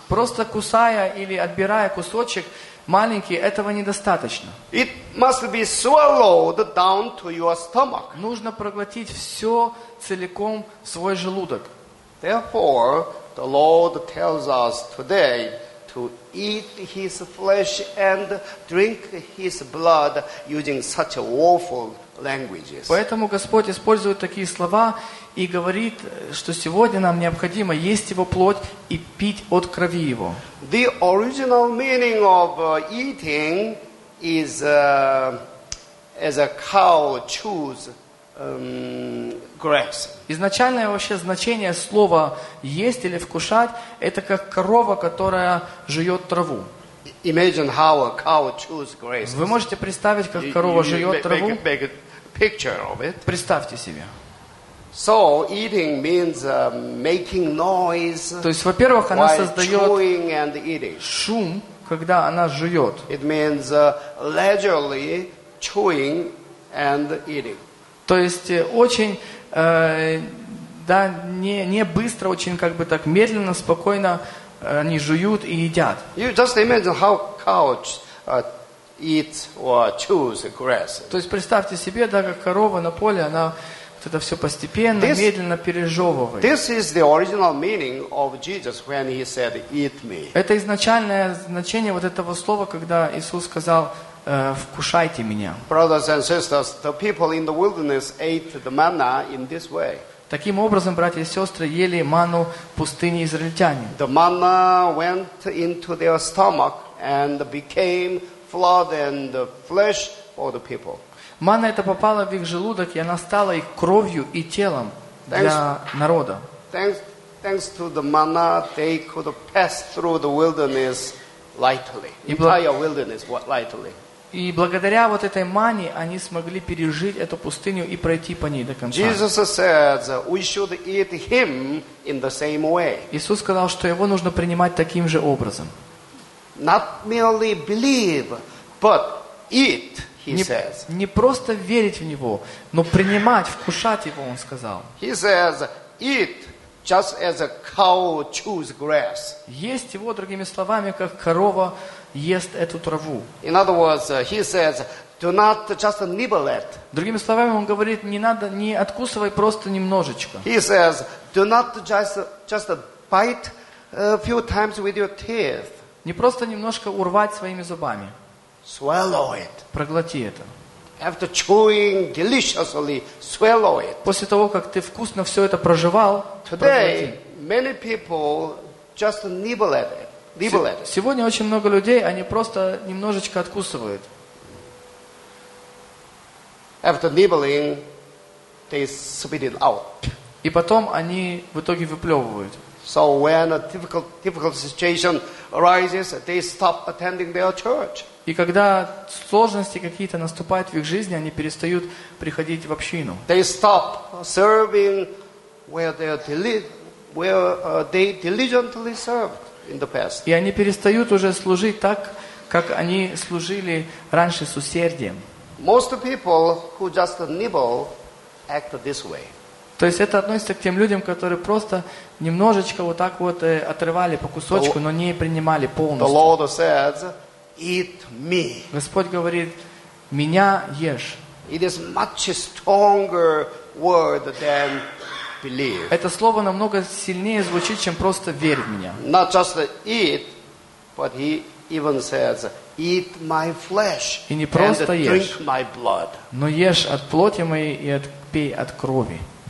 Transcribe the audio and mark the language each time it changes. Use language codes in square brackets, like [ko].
[ru] Просто кусая или отбирая кусочек маленький, этого недостаточно. [en] It must be swallowed down to your stomach. [ru] Нужно проглотить все целиком свой желудок. [en] Therefore, the Lord tells us today to eat His flesh and drink His blood using such a woeful languages. [ru] Поэтому Господь использует такие слова и говорит, что сегодня нам необходимо есть Его плоть и пить от крови Его. [en] The original meaning of eating is as a cow chews grass. [ru] Изначальное вообще значение слова есть или вкушать это как корова, которая жует траву. [en] Imagine how a cow chews grass. [ru] Вы можете представить, как корова жует траву? [en] Picture of it. [ru] Представьте себе. [en] So eating means making noise. [ru] То есть, во-первых, она создает шум, когда она жует. [en] It means leisurely chewing and eating. [ru] То есть очень не быстро, очень как бы так медленно, спокойно они жуют и едят. [en] You just imagine how couch eat or choose grass. [ru] То есть представьте себе, да, как корова на поле, она вот это все постепенно, медленно пережевывает. [en] This is the original meaning of Jesus when he said, "Eat me." [ru] Это изначальное значение вот этого слова, когда Иисус сказал, вкушайте меня. [en] Brothers and sisters, the people in the wilderness ate the manna in this way. [ru] Таким образом, братья и сестры, ели манну в пустыне израильтяне. [en] The manna went into their stomach and became flood and the flesh for the people. [ru] Манна эта попала в их желудок, и она стала их кровью и телом для народа. [en] Thanks to the manna, they could pass through the wilderness lightly. Entire wilderness lightly. [ru] И благодаря вот этой манне они смогли пережить эту пустыню и пройти по ней до конца. [en] Jesus said we should eat him in the same way. [ru] Иисус сказал, что его нужно принимать таким же образом. [en] Not merely believe, but eat. he says. [ru] Не просто верить в него, но принимать, вкушать его, он сказал. [en] He says, eat just as a cow chews grass. [ru] Есть его, другими словами, как корова ест эту траву. [en] In other words, he says, do not just nibble it. [ru] Другими словами, он говорит, не надо, не откусывай просто немножечко. [en] He says, do not just bite a few times with your teeth. [ru] Не просто немножко урвать своими зубами. [en] Swallow it. [ru] Проглоти это. [en] After chewing deliciously, swallow it. [ru] После того, как ты вкусно все это прожевал, [en] today, [ru] проглоти. [en] Many people just nibble at it. Nibble at it. [ru] Сегодня очень много людей, они просто немножечко откусывают. [en] After nibbling, they spit it out. [ru] И потом они в итоге выплевывают. [en] So when a difficult situation arises, they stop attending their church. [ru] И когда сложности какие-то наступают в их жизни, они перестают приходить в общину. [en] They stop serving where they diligently served in the past. [ru] И они перестают уже служить так, как они служили раньше с усердием. [en] Most people who just nibble act this way. [ru] То есть это относится к тем людям, которые просто немножечко вот так вот отрывали по кусочку, но не принимали полностью. [en] The Lord says, eat me. [ru] Господь говорит, меня ешь. [en] It is much stronger word than believe. [ru] Это слово намного сильнее звучит, чем просто верь в меня. [en] Not just eat, but he even says, eat my flesh and drink my blood. [ru] Но ешь от плоти моей и от, пей от крови.